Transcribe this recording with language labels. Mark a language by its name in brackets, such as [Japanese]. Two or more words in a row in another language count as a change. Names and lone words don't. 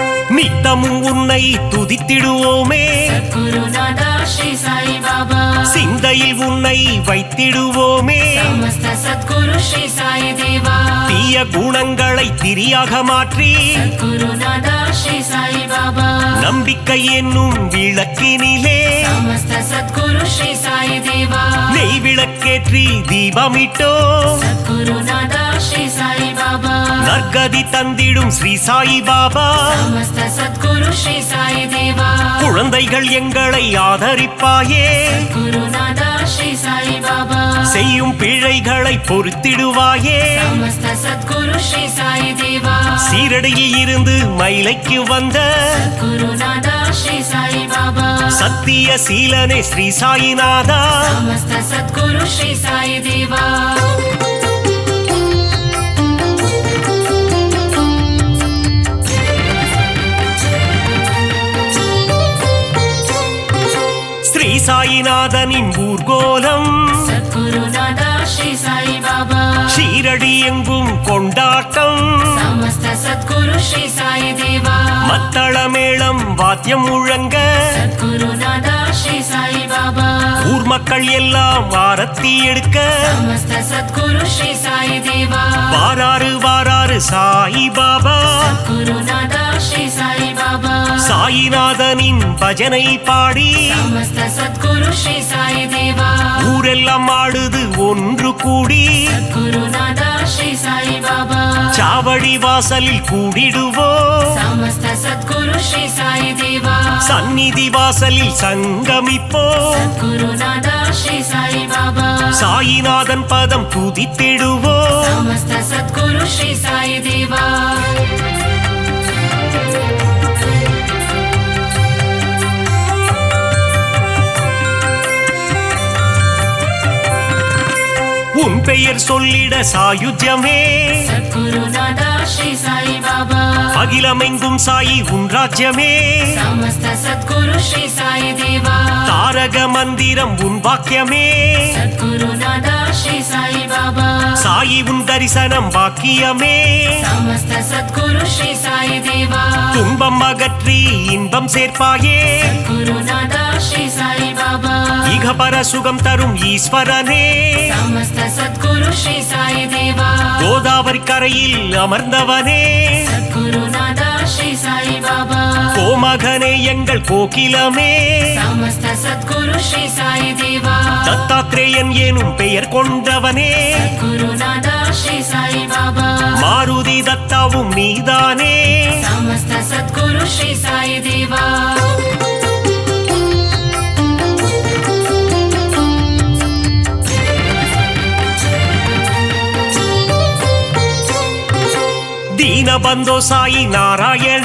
[Tamil] நித்தமும் உன்னை துதித்திடுவோமே [Sanskrit] सद्गुरुनादा श्री साई बाबा. [Tamil] சிங்க சிந்தையில் உன்னை வைத்திடுவோமே [Sanskrit] समस्त सद्गुरु श्री साई देवा [Tamil] தீய குணங்களை திரியாக மாற்றி [Sanskrit] गुरुनादा श्री साई बाबा [Tamil] நம்பிக்கை என்னும் விளக்கினிலே [Sanskrit] समस्त सद्गुरु श्री साई देवा [Tamil] நெய் விளக்கேற்றி தீபமிட்டோ [Sanskrit] गुरुनादा श्री साई बाबा [Tamil] நற்கதி தந்திடும் ஸ்ரீ சாயி பாபா [Sanskrit] समस्त सद्गुरु श्री साई देवा [Tamil] குழந்தைகள் எங்களை ஆதரிப்பாயே [Sanskrit] गुरुनादा श्री साई बाबा [Tamil] செய்யும் பிழைகளை பொறுத்திடுவாயே [Sanskrit] समस्त सद्गुरु श्री साई देवा [Tamil] சீரடியில் இருந்து மயிலைக்கு வந்த [Sanskrit] गुरुनादा श्री साई बाबा [Tamil] சத்திய சீலனே ஸ்ரீ சாயிநாதா [Sanskrit] समस्त सद्गुरु श्री साई देवा [Tamil] ஸ்ரீ சாயிநாதனின் ஊர்கோலம் [Sanskrit] सद्गुरुनादा श्री साई बाबा [Tamil] ஷீரடி எங்கும் கொண்டாட்டம் [Sanskrit] समस्त सद्गुरु श्री साई देवा [Tamil] மத்தள மேளம் வாத்தியம் முழங்க [Sanskrit] सद्गुरुनादा श्री साई बाबा [Tamil] ஊர் மக்கள் எல்லாம் ஆரத்தி எடுக்க [Sanskrit] समस्त सद्गुरु श्री साई देवा [Tamil] வாராறு வாராறு சாயி பாபா [Sanskrit] गुरुनादा श्री साई बाबा [Tamil] சாயிநாதனின் பஜனை பாடி [Sanskrit] समस्त सद्गुरु श्री साई देवा [Tamil] ஊரெல்லாம் ஆடுது ஒன்று கூடி [Sanskrit] गुरुनादा श्री साई बाबा [Tamil] சாவடி வாசலில் கூடிடுவோம் [Sanskrit] समस्त सद्गुरु श्री साई देवा [Tamil] சந்நிதி வாசலில் சங்கமிப்போம் [Sanskrit] गुरुनादा श्री साई बाबा [Tamil] சாயிநாதன் பதம் துதித்திடுவோம் [Sanskrit] समस्त सद्गुरु श्री साई देवा [Tamil] உன் பெயர் சொல்லிட சாயுஜ்யமே [Sanskrit] सद्गुरुनादा श्री साई बाबा [Tamil] அகிலமெங்கும் சாயி உன் ராஜ்யமே [Sanskrit] समस्त सद्गुरु श्री साई देवा [Tamil] தாரக மந்திரம் உன் வாக்கியமே [Sanskrit] सद्गुरुनादा श्री साई बाबा [Tamil] சாயி உன் தரிசனம் வாக்கியமே [Sanskrit] समस्त सद्गुरु श्री साई देवा [Tamil] துன்பம் அகற்றி இன்பம் சேர்ப்பாயே [Sanskrit] गुरुनादा श्री साई बाबा [Tamil] இகபர சுகம் தரும் ஈஸ்வரனே [Sanskrit] समस्त सद्गुरु श्री साई देवा [Tamil] கோதாவரி கரையில் அமர்ந்தவனே [Sanskrit] गुरुनादा श्री साई बाबा [Tamil] கோமகனே எங்கள் கோகிலமே [Sanskrit] समस्त सद्गुरु श्री साई देवा [Tamil] தத்தாத்ரேயன் எனும் பெயர் கொண்டவனே [Sanskrit] गुरुनादा श्री साई बाबा [Tamil] மாருதி தத்தாவும் நீதானே [Sanskrit] समस्त सद्गुरु श्री साई देवा दीनबन्धो साई नारायण